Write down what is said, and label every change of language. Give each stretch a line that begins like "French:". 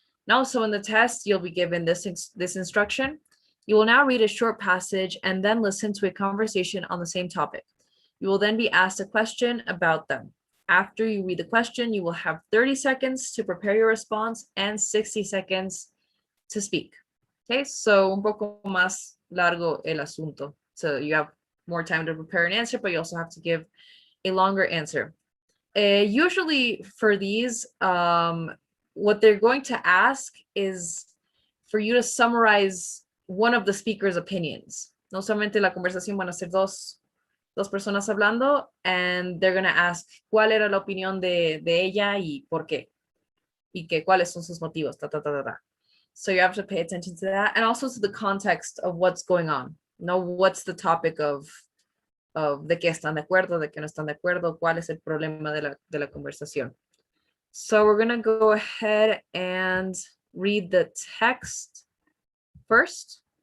English: Now, so in the test, you'll be given this instruction. You will now read a short passage and then listen to a conversation on the same topic. You will then be asked a question about them. After you read the question, you will have 30 seconds to prepare your response and 60 seconds to speak. Okay, so
Spanish: un poco más largo el asunto.
English: So you have more time to prepare an answer, but you also have to give a longer answer. Usually for these, what they're going to ask is for you to summarize one of the speaker's opinions.
Spanish: No solamente la conversación van a ser dos personas hablando,
English: and they're going to ask
Spanish: cuál era la opinión de ella y por qué. Y que cuáles son sus motivos.
English: So you have to pay attention to that, and also to the context of what's going on. Know what's the topic of
Spanish: de qué están de acuerdo, de qué no están de acuerdo, cuál es el problema de la conversación.
English: So we're going to go ahead and read the text first.